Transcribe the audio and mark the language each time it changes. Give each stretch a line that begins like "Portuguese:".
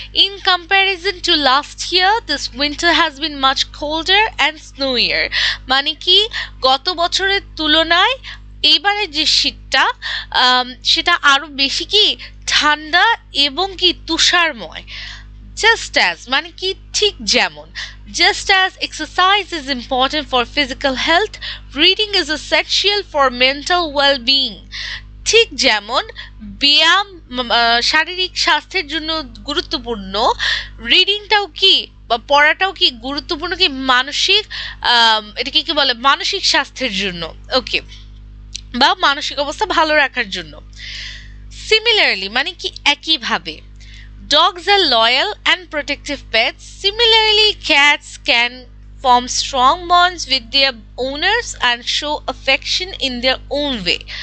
English: in comparison to last year this winter has been much colder and snowier,
Bangla: মানে কি গত বছরের তুলনায় এইবারে যে শীতটা সেটা আরো বেশি কি ঠান্ডা এবং কি তুষারময়। Just as, মানে কি ঠিক যেমন।
English: Just as exercise is important for physical health, reading is essential for mental well-being.
Bangla: ঠিক যেমন ব্যায়াম শারীরিক স্বাস্থ্যের জন্য গুরুত্বপূর্ণ, রিডিংটাও কি বা পড়াটাও কি গুরুত্বপূর্ণ কি মানসিক এটাকে কি বলে মানসিক স্বাস্থ্যের জন্য, ওকে, বা মানসিক অবস্থা ভালো রাখার জন্য। সিমিলারলি, মানে কি একইভাবে।
English: Dogs are loyal and protective pets. Similarly, cats can form strong bonds with their owners and show affection in their own way.